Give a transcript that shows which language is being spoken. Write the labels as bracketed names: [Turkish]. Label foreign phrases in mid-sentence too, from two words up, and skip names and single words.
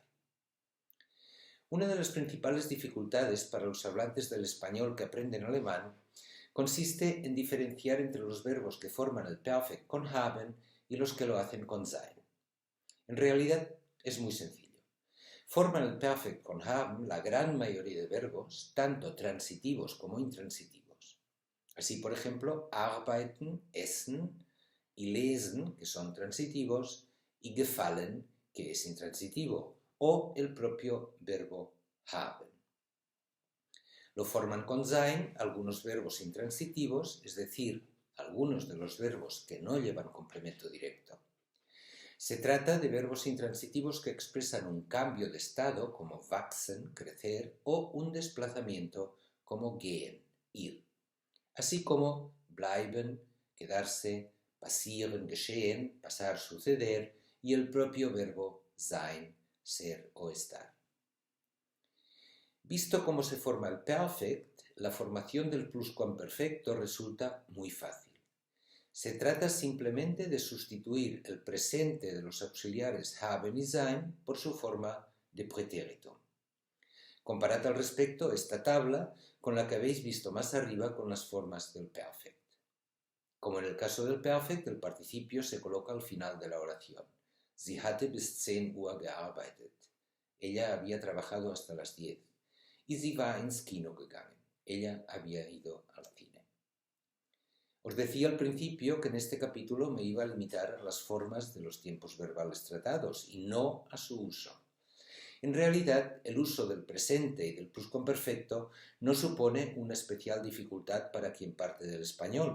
[Spanish] Una de las principales dificultades para los hablantes del español que aprenden alemán consiste en diferenciar entre los verbos que forman el perfect con haben y los que lo hacen con sein. En realidad es muy sencillo. Forman el perfect con haben la gran mayoría de verbos, tanto transitivos como intransitivos. Así, por ejemplo, [German] arbeiten, essen y lesen, [Spanish] que son transitivos, y gefallen que es intransitivo, o el propio verbo haben. Lo forman con sein algunos verbos intransitivos, es decir, algunos de los verbos que no llevan complemento directo. Se trata de verbos intransitivos que expresan un cambio de estado, como wachsen, crecer, o un desplazamiento, como gehen, ir. Así como bleiben, quedarse, [German] passieren, geschehen, [Spanish] pasar, suceder, y el propio verbo sein, ser o estar. Visto cómo se forma el perfect, la formación del pluscuamperfecto resulta muy fácil. Se trata simplemente de sustituir el presente de los auxiliares haben y sein por su forma de pretérito. Comparad al respecto esta tabla con la que habéis visto más arriba con las formas del perfect. Como en el caso del perfect, el participio se coloca al final de la oración. [German] Sie hatte bis 10 Uhr gearbeitet. [Spanish] Ella había trabajado hasta las 10. [German] Y sie war ins Kino gegangen. [Spanish] Ella había ido al cine. Os decía al principio que en este capítulo me iba a limitar a las formas de los tiempos verbales tratados y no a su uso. En realidad, el uso del presente y del pluscuamperfecto no supone una especial dificultad para quien parte del español.